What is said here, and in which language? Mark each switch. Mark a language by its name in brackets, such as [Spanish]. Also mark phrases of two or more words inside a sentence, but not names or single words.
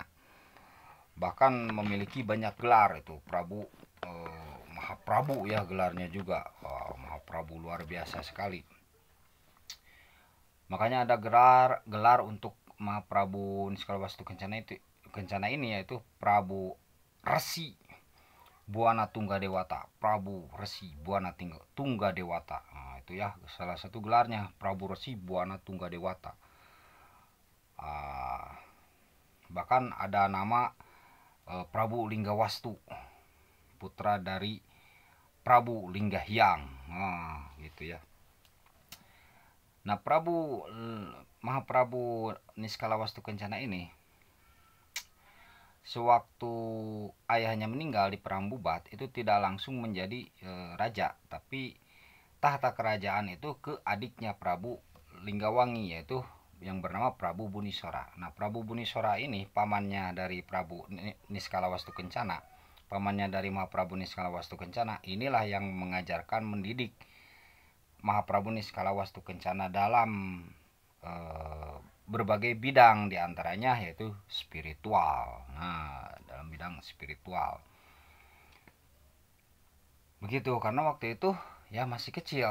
[Indonesian] Bahkan memiliki banyak gelar, itu Prabu Mahaprabu ya gelarnya juga. Mahaprabu luar biasa sekali. Makanya ada gelar untuk Mahaprabu Niskala Wastu Kencana ini, yaitu Prabu Resi Buana Tungga Dewata. Prabu Resi Buana Tungga Dewata. Nah, itu ya salah satu gelarnya, Prabu Resi Buana Tungga Dewata. Bahkan ada nama Prabu Linggawastu, putra dari Prabu Linggahyang. Nah, gitu ya. Nah, Mahaprabu Niskala Wastu Kencana ini sewaktu ayahnya meninggal di perang Bubat itu tidak langsung menjadi raja, tapi tahta kerajaan itu ke adiknya Prabu Linggawangi, yaitu yang bernama Prabu Bunisora. Nah, Prabu Bunisora ini pamannya dari Prabu Niskala Wastu Kencana, pamannya dari Mahaprabu Niskala Wastu Kencana. Inilah yang mengajarkan, mendidik Mahaprabu Niskala Wastu Kencana dalam berbagai bidang, diantaranya yaitu spiritual. Nah, dalam bidang spiritual begitu, karena waktu itu ya masih kecil.